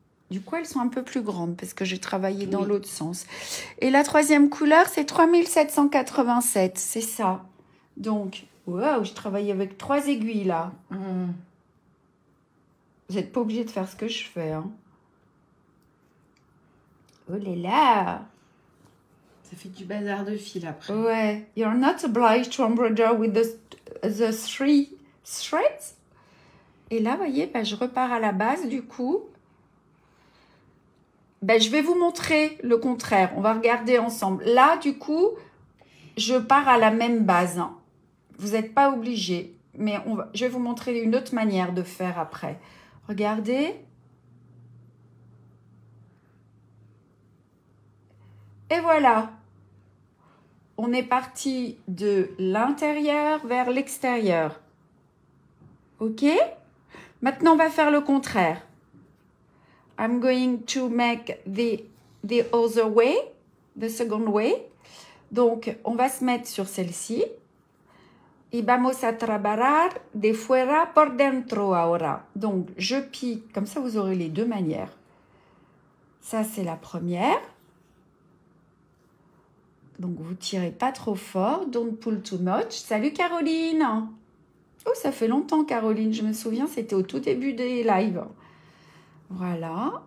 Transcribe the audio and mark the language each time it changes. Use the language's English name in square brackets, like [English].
[French] Du coup, elles sont un peu plus grandes parce que j'ai travaillé dans l'autre sens. Et la troisième couleur, c'est 3787, c'est ça. Donc, waouh, j'ai travaillé avec 3 aiguilles là. Vous n'êtes pas obligé de faire ce que je fais. Hein. Oh là là! Ça fait du bazar de fil après. Ouais. [English] You're not obliged to embroider with the 3 threads. [French] Et là, vous voyez, je repars à la base du coup. Je vais vous montrer le contraire. On va regarder ensemble. Là, du coup, je pars à la même base. Hein. Vous n'êtes pas obligé. Mais je vais vous montrer une autre manière de faire après. Regardez. Et voilà. On est parti de l'intérieur vers l'extérieur. OK? Maintenant, on va faire le contraire. [English] I'm going to make the other way, the second way. [French] Donc, on va se mettre sur celle-ci. [Spanish] Y vamos a trabajar de fuera por dentro ahora. [French] Donc, je pique. Comme ça, vous aurez les deux manières. Ça, c'est la première. Donc, vous tirez pas trop fort. [English] Don't pull too much. [French] Salut Caroline. Oh, ça fait longtemps Caroline. Je me souviens, c'était au tout début des lives. Voilà.